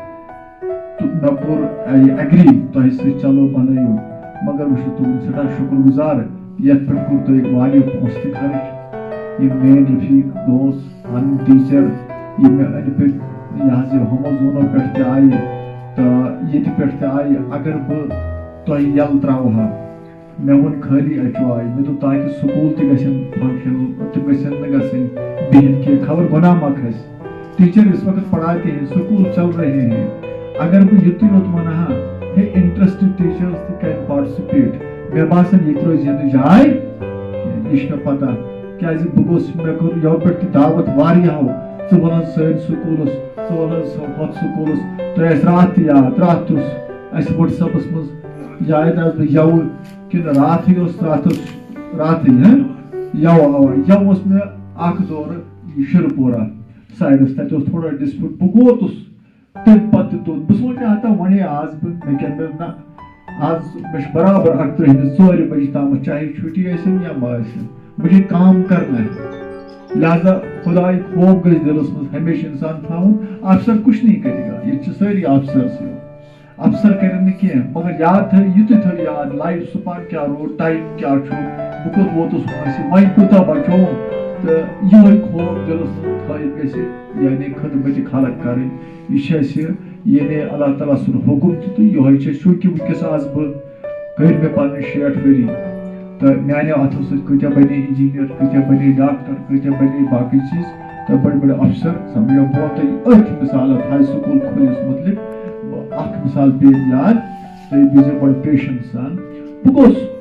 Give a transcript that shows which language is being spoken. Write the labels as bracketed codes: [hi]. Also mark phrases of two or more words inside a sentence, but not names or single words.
[ks] مےٚ کوٚر ایگری تۄہہِ سۭتۍ چلو بنٲیِو مگر بہٕ چھُس تُہُنٛد سٮ۪ٹھاہ شُکر گُزار یتھ پٮ۪ٹھ کوٚر تۄہہِ واریاہ پونٛسہٕ تہِ خرٕچ یِم میٲنۍ رفیٖق دوس پنٕنۍ ٹیچر یِم مےٚ أنٛدۍ پٔکۍ یہِ حظ یہِ ہومو زوٗنو پٮ۪ٹھ تہِ آیہِ تہٕ ییٚتہِ پٮ۪ٹھ تہِ آیہِ اگر بہٕ تۄہہِ یلہٕ تراوٕ ہا مےٚ ووٚن خٲلی اچو آیہِ مےٚ دوٚپ تاکہِ سکوٗل تہِ گژھن فنکشن تِم گژھن نہٕ گژھٕنۍ بِہِتھ کینٛہہ خبر گۄناہ ما کھسہِ ٹیچر اس [ur] وقت پڑھاتے ہیں سکول چل رہے ہیں [ks] اگر بہٕ یُتُے یوت ونہٕ ہا ہے [en] interested teachers [ks] تہِ کرِ پاٹسپیٹ مےٚ باسان ییٚتہِ روزِ نہٕ جاے یہِ چھِ مےٚ پتہ کیازِ بہٕ گوٚژھ مےٚ کوٚر یورٕ پٮ۪ٹھ تہِ دعوت واریاہو ژٕ وَن حظ سٲنۍ سکوٗلس ژٕ وَن حظ ہۄتھ سکوٗلس تۄہہِ آسہِ راتھ تہِ یاد راتھ اوس اَسہِ وٹس ایپس منٛز یاد آسہٕ بہٕ یوٕ کِنہٕ راتھٕے اوس راتھٕے یوٕ اوا یوٕ اوس مےٚ اکھ دورٕ شِرپورہ سایڈس تتہِ اوس تھوڑا ڈسپیوٗٹ بہٕ ووتُس تمہِ پتہٕ تہِ توٚت بہٕ سونچا ہتا وۄنۍ آز بہٕ مےٚ کیٛاہ مےٚ نہ آز مےٚ چھُ برابر 38 بجہِ تامتھ چاہے چھُٹی ٲسِن یا ما ٲسِن [ur] مجھے کام کرنا ہے [ks] لہذا خدائی خوف گژھِ دلس منٛز ہمیشہ انسان تھاوُن [ur] افسر کچھ نہیں کرے گا [ks] ییٚتہِ چھِ سٲری افسر سے افسر کرن نہٕ کینٛہہ مگر یاد تھٲیِو یُتُے تھٲیِو یاد [en] life span [ks] کیٛاہ روٗد ٹایم کیٛاہ چھُ بہٕ کوٚت ووتُس وٲنٛسہِ وۄنۍ کوٗتاہ بچووُم تہٕ یِہوٚے خوف دلس منٛز تھٲیِتھ گژھِ یعنی خدمتِ خلق کرٕنۍ یہ چھِ اَسہِ یعنی اللہ تعالیٰ سُنٛد حُکُم تہِ تہٕ یِہوٚے چھِ چوٗنٛکہِ وٕنکٮ۪س آز بہٕ کٔرۍ مےٚ پنٕنۍ 60 ؤری تہٕ میانیو اتھو سۭتۍ کۭتیاہ بنے انجیٖنیر کۭتیاہ بنے ڈاکٹر کۭتیاہ بنے باقٕے چیٖز تہٕ بٔڑۍ بٔڑۍ افسر سمجھو بہٕ تۄہہِ أتھۍ مثالت ہاے سکوٗل کھوٗلِس متعلق اکھ مثال پیٚیہِ یاد تُہۍ بوٗزِو بڑٕ پیشنس سان بہٕ گوٚوُس